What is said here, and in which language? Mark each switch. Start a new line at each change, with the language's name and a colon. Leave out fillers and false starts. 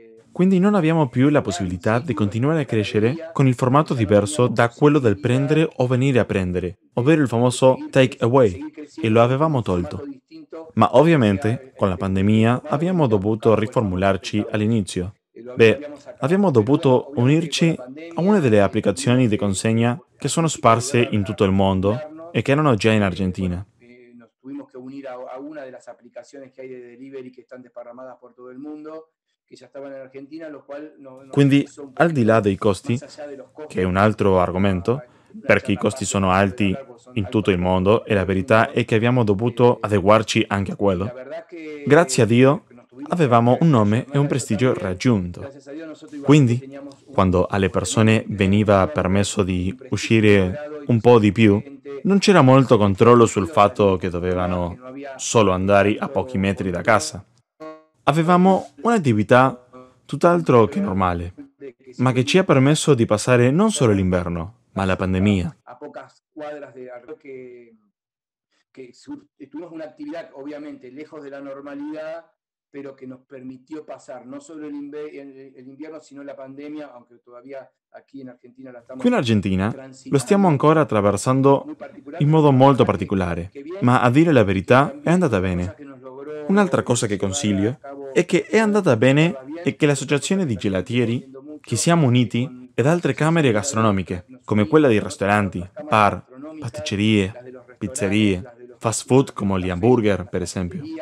Italian: Quindi non abbiamo più la possibilità di continuare a crescere con il formato diverso da quello del prendere o venire a prendere, ovvero il famoso take away, e lo avevamo tolto. Ma ovviamente, con la pandemia, abbiamo dovuto riformularci all'inizio. Abbiamo dovuto unirci a una delle applicazioni di consegna che sono sparse in tutto il mondo e che erano già in Argentina.
Spanish: Tuvimos que unir a una de las aplicaciones que hay de delivery que están desparramadas por todo el mundo,
Italian: che già stavano in Argentina,
Spanish: lo qual
Italian: Quindi, al di là dei costi, che è un altro argomento, perché i costi sono alti in tutto il mondo e la verità è che abbiamo dovuto adeguarci anche a quello, grazie a Dio avevamo un nome e un prestigio raggiunto. Quindi, quando alle persone veniva permesso di uscire un po' di più, non c'era molto controllo sul fatto che dovevano solo andare a pochi metri da casa. Avevamo un'attività tutt'altro che normale, ma che ci ha permesso di passare non solo l'inverno, ma la pandemia.
Spanish: A pocas cuadras de que tuvimos una actividad obviamente lejos de la normalidad, pero que nos permitió pasar no solo el invierno, sino la pandemia, aunque todavía aquí en Argentina la estamos.
Italian: Qui in Argentina lo stiamo ancora attraversando in modo molto particolare, ma a dire la verità è andata bene. Un'altra cosa che consiglio è che è andata bene e che l'associazione di gelatieri, che siamo uniti, ed altre camere gastronomiche, come quella di ristoranti, bar, pasticcerie, pizzerie, fast food come gli hamburger, per esempio.